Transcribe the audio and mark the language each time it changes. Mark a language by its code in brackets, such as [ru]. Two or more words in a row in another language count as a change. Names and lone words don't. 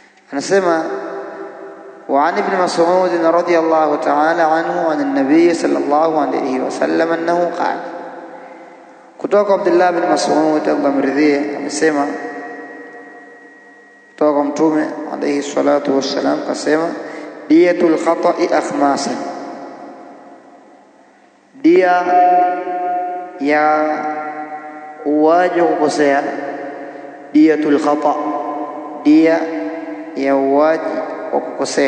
[ar] anasema وعن ابن مسعود رضي الله تعالى عنه عن النبي صلى الله عليه وسلم أنه قال [sw] kutoka Abdullah bin Mas'ud Allah mridhie amesema kutoka mtume [ar] عليه الصلاة والسلام [sw] kasema [ar] دية الخطأ أخماسا, [sw] dia ya uwaji kukosea, [ar] دية الخطأ', [sw] dia ya uwaji kukosea.